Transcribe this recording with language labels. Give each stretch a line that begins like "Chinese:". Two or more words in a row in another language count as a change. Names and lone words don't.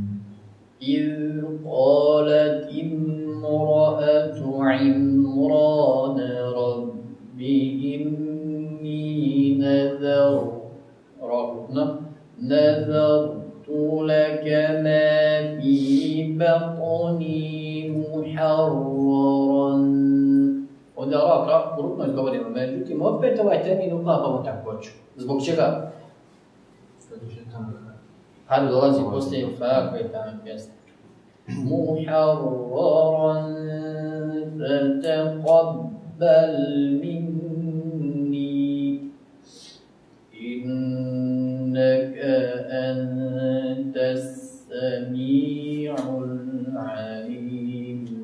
Arabic: إذ قالت امرأة عمران رب إني نذرت لك ما في بطني محررا.
Bosnian: Ovdje Allah grupno izgovorimo, međutim opet ovaj termin uklapamo također. Zbog čega? Hajde dolazi poslije fa koji tamo pjesne.
Arabic: محررا فتقبل مني إنك أنت السميع العليم.